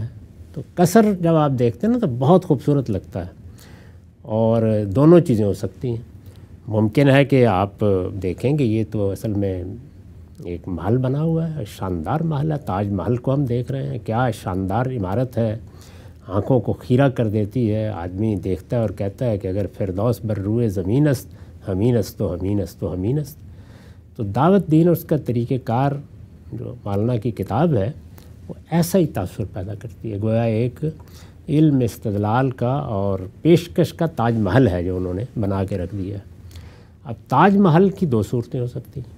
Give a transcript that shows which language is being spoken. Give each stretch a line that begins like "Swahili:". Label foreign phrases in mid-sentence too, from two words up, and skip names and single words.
Urdu: تو کثر جب آپ دیکھتے ہیں نا تو بہت خوبصورت لگتا ہے، اور دونوں چیزیں ہو سکتی ہیں۔ ممکن ہے کہ آپ دیکھیں کہ یہ تو اصل میں ایک محل بنا ہوا ہے، شاندار محل ہے، تاج محل کو ہم دیکھ رہے ہیں، کیا شاندار عمارت ہے، آنکھوں کو خیرہ کر دیتی ہے. آدمی دیکھتا ہے اور کہتا ہے کہ
Persian: اگر فردوس بر روئے زمین است ہمین است و ہمین است و ہمین است.
Urdu: تو دعوت دین اور اس کا طریقہ کار جو مولانا کی کتاب ہے وہ ایسا ہی تاثر پیدا کرتی ہے. گویا ایک علم استدلال کا اور پیشکش کا تاج محل ہے جو انہوں نے بنا کے رکھ دیا ہے. اب تاج محل کی دو صورتیں ہو سکتی ہیں.